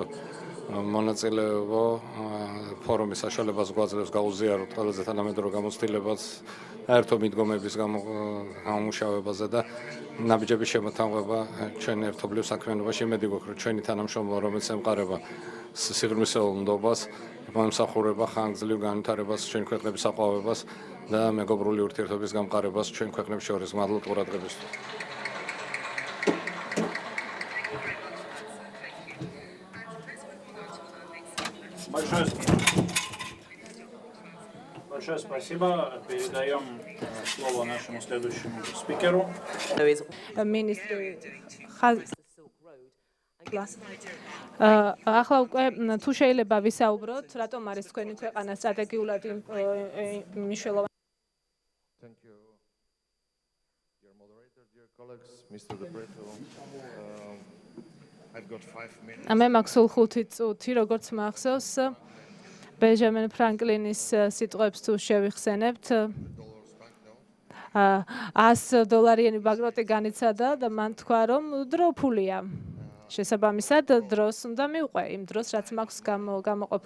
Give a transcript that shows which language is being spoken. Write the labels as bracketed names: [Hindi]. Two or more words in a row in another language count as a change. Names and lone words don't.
[Georgian] მონაწილეობა ფორუმის საშუალებას გვაძლევს გაუზიაროთ ყველაზე თანამედროვე გამოცდილებას ერთო მიდგომების გამომუშავებაზე და ნაბიჯების შემოთავაზება ჩვენ ერთობლივ საქმიანობაში იმედი გვაქვს, რომ ჩვენი თანამშრომლობა, რომელიც ემყარება სიღრმისეულ ნდობას, მომსახურება ხანგრძლივ განვითარებას, ჩვენ ქვეყნების აყვავებას და მეგობრული ურთიერთობის გამყარებას ჩვენ ქვეყნებს შორის. მადლობთ ყურადღებისთვის. [Russian] Большое спасибо. Передаем слово нашему следующему спикеру. [Georgian] Ministry ახლა უკვე თუ შეიძლება ვისაუბროთ, რატომ არის თქვენი ქვეყანა სტრატეგიულად მნიშვნელოვანი? [English] Thank you, dear moderator, dear colleagues, Mr. Debreto. I've got 5 minutes. [Georgian] მე მაქვს სულ 5 წუთი, როგორც მახსოვს, ბენჯამინ ფრანკლინის სიტყვებს თუ შევიხსენებთ. $100 ბანკნოტი განიცადა და მან თქვა, რომ დრო ფულია. შესაბამისად, დროს უნდა მივყვე, იმ დროს, რაც მაქვს გამოყოფილი.